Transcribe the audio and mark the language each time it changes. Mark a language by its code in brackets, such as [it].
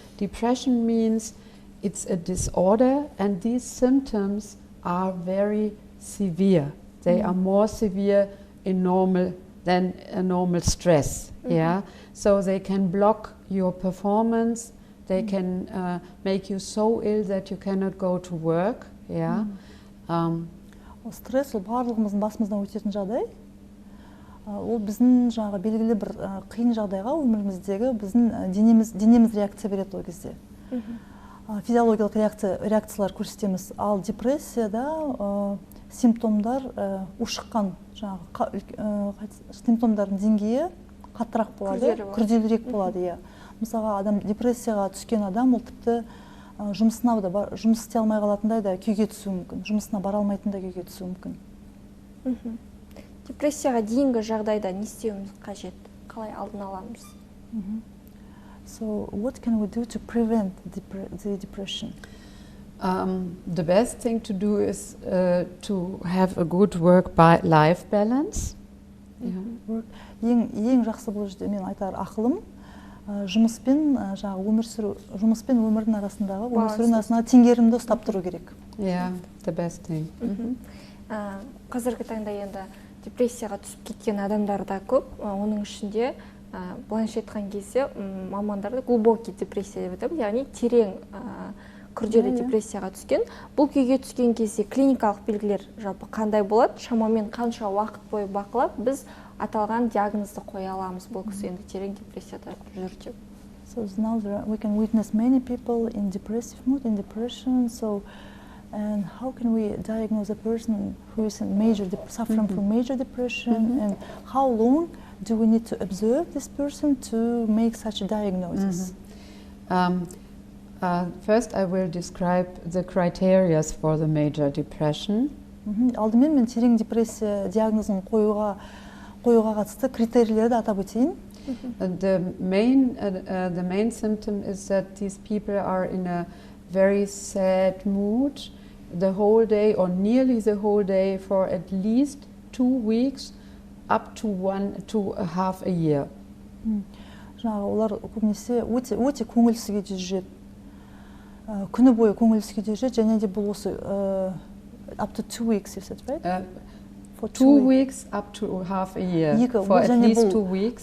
[en] Depression means it's a disorder, and these symptoms are very severe. They are more severe in normal than a normal stress. Yeah, so they can block your performance. They can make you so ill that you cannot go to work. Yeah. [kk] Стресс ол барлығымыздың басымыздан өтетін жағдай. Ол біздің жаңағы белгілі бір қиын жағдайға өміріміздегі біздің денеміз реакция береді ол кезде. Физиологиялық реакциялар көрсетеміз. Ал депрессияда симптомдар ушыққан симптомдардың деңгейі қаттырақ болады, күрделірек болады. Мысалға, адам депрессияға түскен адам ол тіпті жұмысына жұмыс істей алмай қалатындай да күйге түсуі мүмкін, жұмысына бара алмайтындай күйге түсуі мүмкін. Депрессияға дейінгі жағдайда не істеуіміз қажет? Қалай алдын аламыз? [en] So what can we do to prevent the depression? The best thing to do is to have a good work-life balance. [kk] Ең жақсы бұл жерде мен айтар ақылым, жұмыспен өмірдің арасындағы теңгерімді ұстап тұру керек. [en] Yeah, the best thing. [kk] Қазіргі таңда енді депрессияға түсіп кеткен адамдар да көп. Оның ішінде былайша айтқан кезде мамандарды [ru] глубокий [kk] депрессия деп айтады, яғни терең күрделі депрессияға түскен. Бұл күйге түскен кезде клиникалық белгілер жалпы қандай болады? Шамамен қанша уақыт бойы бақылап біз аталған диагнозды қоя аламыз, бұл кісі енді терең депрессияда жүр деп. [en] So now we can witness many people in depressive mood, in depression. So, and how can we diagnose a person who is suffering from major depression, and how long do we need to observe this person to make such a diagnosis? First, I will describe the criteria for the major depression. [kk] Алдымен мен терең депрессия диагнозын қоюға қатысты критерийлерді атап өтейін. [en] The main symptom is that these people are in a very sad mood the whole day or nearly the whole day for at least 2 weeks up to 1.5 a year. [kk] Жаңағы олар көбінесе өте көңілсіз күйде жүреді. Күні бойы көңілсіз күйде жүреді, және де бұл осы [en] up to 2 weeks, you said, right? For 2 weeks up to half a year, for at least 2 weeks.